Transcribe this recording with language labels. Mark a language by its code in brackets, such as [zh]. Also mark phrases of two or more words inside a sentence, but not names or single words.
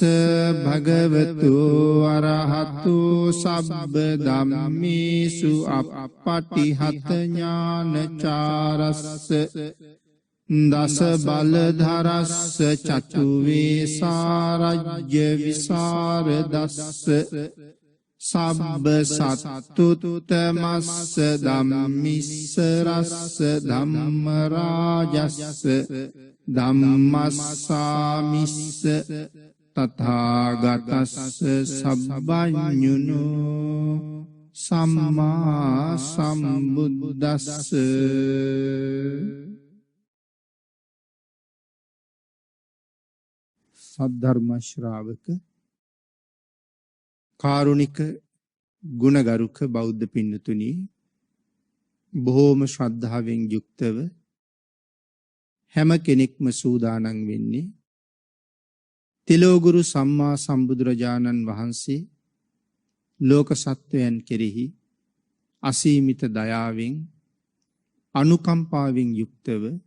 [pi] භගවතු අරහතු සබ්බ ධම්මේසු අප්පටිහත ඥානචාරස්ස දස බලධරස්ස චතු වේසාරජ්‍ය විසරදස්ස සබ්බ සත්තුත්තමස්ස ධම්මිස්සරස්ස ධම්ම රාජස්ස ධම්මස්සාමිස්ස තථාගතස්ස සබ්බඤුනෝ සම්මා සම්බුද්දස්ස [si] සද්ධර්ම ශ්‍රාවක කාරුණික ගුණගරුක බෞද්ධ පින්නතුනි, බොහෝම ශ්‍රද්ධාවෙන් යුක්තව හැම කෙනෙක්ම සූදානම් වෙන්නේ තිලෝගුරු සම්මා සම්බුදුරජාණන් වහන්සේ ලෝක සත්වයන් කෙරෙහි අසීමිත දයාවෙන් අනුකම්පාවෙන් යුක්තව